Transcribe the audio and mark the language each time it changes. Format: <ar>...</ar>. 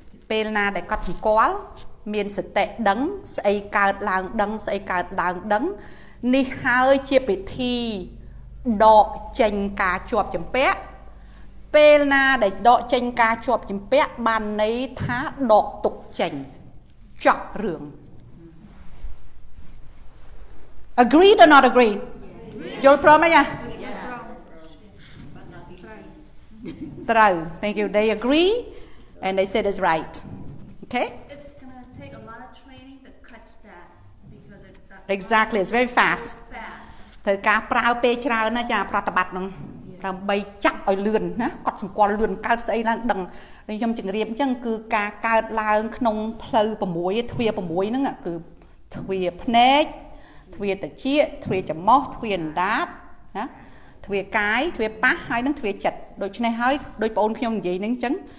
<km>ពេលណាដែលកត់សម្គាល់មានសតិដឹងស្អីកើតឡើងដឹងស្អីកើតឡើងដឹងនេះហើយជាពិធីដកចេញការជាប់ជំពាក់ពេលណាដែលដកចេញការជាប់ជំពាក់បានន័យថាដកទុកចេញចប់រឿង</km> <en>Agreed or not agreed?</en> <km>យល់ព្រមទេយ៉ាត្រូវ</km> <en>Thank you. They agree and they said it's right. Okay? It's gonna take a lot of training to catch that because it's Exactly. It's very fast.</en> <km>ត្រូវការប្រើពេលច្រើនណាចាប្រតិបត្តិហ្នឹងដើម្បីចាប់ឲ្យលឿនណាកត់សម្គាល់លឿនកើតស្អីឡើងដឹងខ្ញុំជម្រាបអញ្ចឹងគឺការកើតឡើងក្នុងផ្លូវ6ទ្វារ6ហ្នឹងគឺទ្វារភ្នែកទ្វារត្រចៀកទ្វារច្រមុះទ្វារអណ្ដាតណាទ្វារកាយទ្វារប៉ះហើយនឹងទ្វារចិត្តដូច្នេះហើយដូចបងអូនខ្ញុំនិយាយហ្នឹងអញ្ចឹង</km>